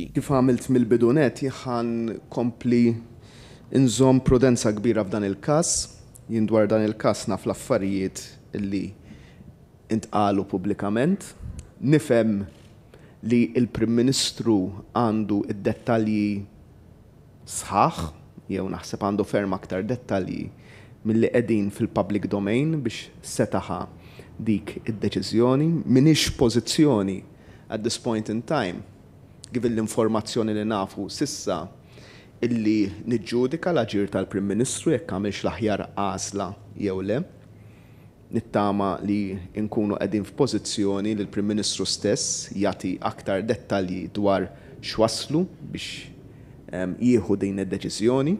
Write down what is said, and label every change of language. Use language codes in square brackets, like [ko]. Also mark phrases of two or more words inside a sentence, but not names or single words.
[mt] Kif għamilt mill-bidunet ħan kompli inżomm prudenza kbira f'dan il-każ, jien dwar dan il-każ naf l-affarijiet illi intqalu pubblikament, nifhem li il-Prim Ministru għandu id-dettalji sħaħ, jew naħseb għandu ferm aktar dettalji milli qegħdin fil- [en] public domain [mt] biex setaħa dik id-deċiżjoni. M'iniex pożizzjoni [en] at this point in time, [mt] given l-informazzjoni li nafu sissa illi niġġudika l-aġir tal-Prim Ministru jekk għamilx l-aħjar għażla jew le. Nittama li nkunu qegħdin f'pożizzjoni li l-Prim Ministru stess jagħti aktar dettalji dwar x'waslu biex jieħu din id-deċiżjoni.